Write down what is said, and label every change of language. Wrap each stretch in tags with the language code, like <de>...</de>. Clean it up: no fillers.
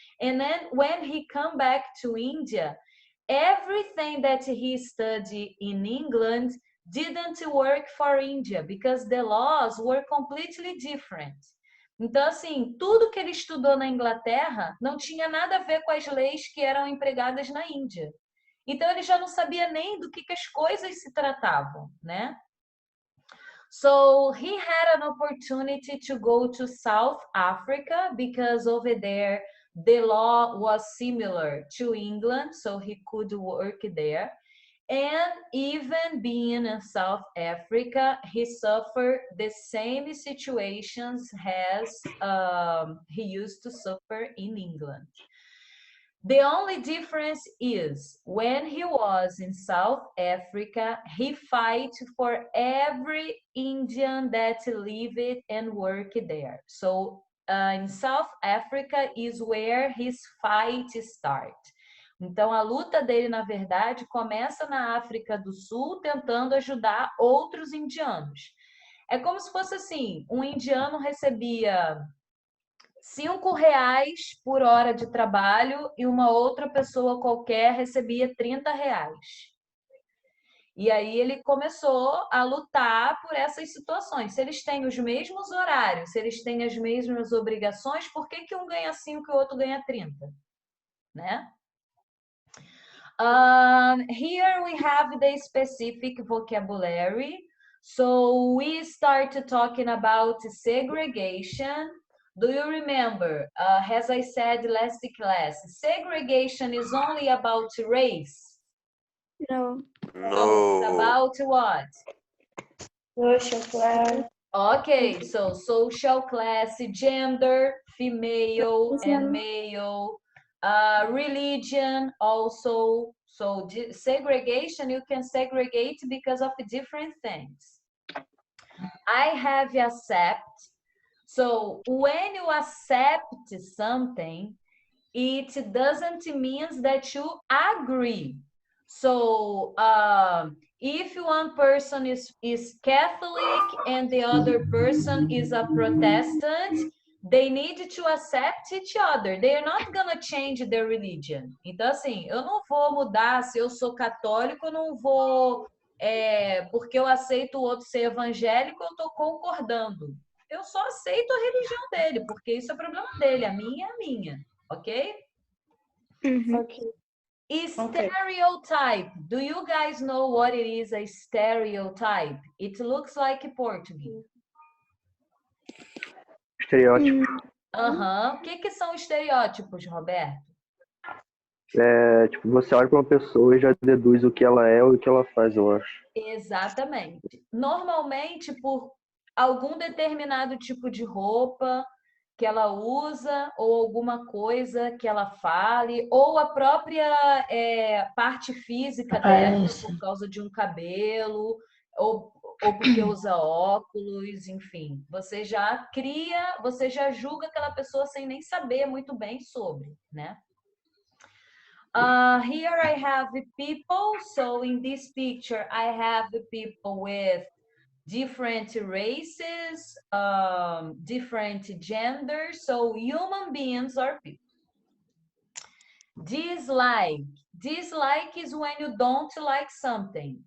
<en>And then when he come back to India, everything that he studied in England didn't work for India because the laws were completely different.</en> <pt>Então, assim, tudo que ele estudou na Inglaterra não tinha nada a ver com as leis que eram empregadas na Índia. Então, ele já não sabia nem do que as coisas se tratavam, né?</pt> <en>So, he had an opportunity to go to South Africa because over there, the law was similar to England, so he could work there. And even being in South Africa, he suffered the same situations as he used to suffer in England. The only difference is when he was in South Africa, he fight for every Indian that lived and worked there. So in South Africa is where his fight starts.</en> <pt>Então, a luta dele, na verdade, começa na África do Sul, tentando ajudar outros indianos. É como se fosse assim, um indiano recebia R$ 5 por hora de trabalho e uma outra pessoa qualquer recebia R$ 30. E aí ele começou a lutar por essas situações. Se eles têm os mesmos horários, se eles têm as mesmas obrigações, por que que um ganha 5 e o outro ganha 30? Né?</pt> <en>Here we have the specific vocabulary. So we start talking about segregation. Do you remember, as I said last class, segregation is only about race? No. No. It's about what? Social class. Okay, so social class, gender, female and male, religion also. So segregation, you can segregate because of different things. I have accept. So when you accept something, it doesn't mean that you agree. So if one person is Catholic and the other person is a Protestant, they need to accept each other. They are not gonna change their religion.</en> <pt>Então, assim, eu não vou mudar se eu sou católico, eu não vou, porque eu aceito o outro ser evangélico, eu estou concordando. Eu só aceito a religião dele, porque isso é problema dele, a minha é a minha, ok?</pt> <en>Okay. Stereotype. Do you guys know what it is a stereotype? It looks like Portuguese.</en> <pt>Estereótipo. O que são estereótipos, Roberto? É, tipo, você olha para uma pessoa e já deduz o que ela é ou o que ela faz, eu acho. Exatamente. Normalmente por algum determinado tipo de roupa que ela usa, ou alguma coisa que ela fale, ou a própria parte física dela, por causa de um cabelo, ou porque usa óculos, enfim. Você já cria, você já julga aquela pessoa sem nem saber muito bem sobre, né?</pt> <en>Here I have people. So in this picture, I have people with different races, different genders. So human beings are people. Dislike. Dislike is when you don't like something.</en>